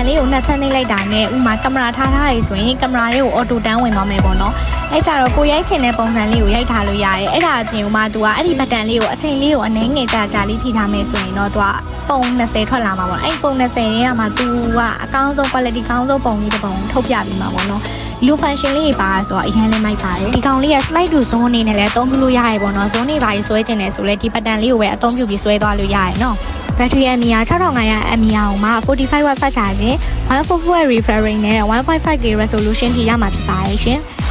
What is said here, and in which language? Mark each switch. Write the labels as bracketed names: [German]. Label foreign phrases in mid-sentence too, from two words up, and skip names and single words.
[Burmese] လေးကိုနှစ်ချက်နှိပ်လိုက်တာနဲ့ဥမာကင်မရာထားထားရဆိုရင်ကင်မရာလေးကို auto တန်းဝင်သွားမယ်ပေါ့နော်အဲ့ကြတော့ကိုရိုက်ချင်တဲ့ပုံစံလေးကိုရိုက်ထားလို့ ရတယ်အဲ့ဒါအပြင်မှာသူကအဲ့ဒီ button လေးကိုအချိန်လေးကိုအနည်းငယ်ကြာလေးထိထားမယ်ဆိုရင်တော့သူကပုံ20ထွက်လာမှာပေါ့အဲ့ပုံ20ရဲ့မှာသူကအကောင်းဆုံး quality ကောင်းဆုံးပုံလေးတစ်ပုံထုတ်ပြပြီးမှာပေါ့နော်ဒီလို function လေးပါဆိုတော့အရင်လည်းမိုက်ပါတယ်ဒီကောင်လေးက [English] slide to zone [Burmese] အနေနဲ့လည်းအသုံးပြုလို့ရတယ်ပေါ့နော် zone တွေပါဆွဲချင်တယ်ဆိုလဲဒီ button လေးကိုပဲအသုံးပြုပြီးဆွဲသွားလို့ရတယ်နော်Battery mAh 6500 mAh ကိုမှ45W ဖတ်ချခြင်း 144W [English] refresh rate [Burmese] နဲ့ 1.5K resolution ထိရမှာဖြစ်ပါတယ်ရှင်။